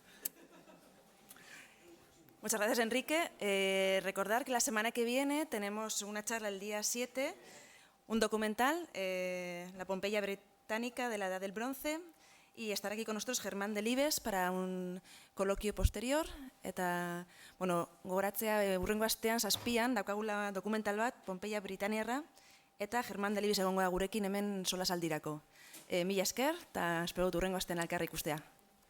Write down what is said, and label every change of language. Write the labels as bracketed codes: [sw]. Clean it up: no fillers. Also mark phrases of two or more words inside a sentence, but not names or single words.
[es] Muchas gracias, Enrique. Recordar que la semana que viene tenemos una charla el día 7, un documental, La Pompeya Británica de la Edad del Bronce, y estará aquí con nosotros Germán Delibes para un coloquio posterior. [eu] Eta, bueno, gogoratzea, hurrengo astean 7an daukagula dokumental bat, Pompeya Britanniarra, eta Germán Delibes egongo da gurekin hemen solasaldirako. Mila esker, eta espero dut hurrengo astean elkar ikustea.